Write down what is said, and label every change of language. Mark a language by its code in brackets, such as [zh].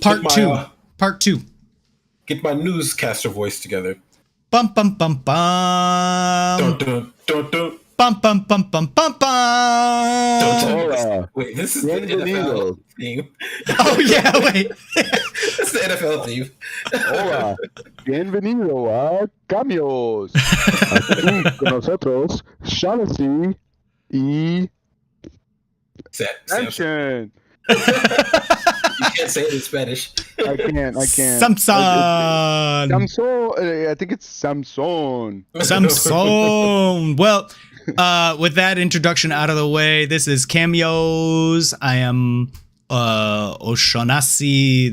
[en] Part two. Get my newscaster voice together. Bum bum bum bum. Dun, dun, dun, dun. Bum bum bum bum bum bum. Wait, this is the NFL theme. Oh yeah, wait. It's the NFL theme. [es] Hola, bienvenido a CAMEEOS. Aquí con nosotros, Shaughnessy y Samsahn. [en] You can't say it in Spanish. I can't. Samsahn. I think it's Samsahn. Samsahn. Well, with that introduction out of the way, this is CAMEEOS. I am Oseanacy.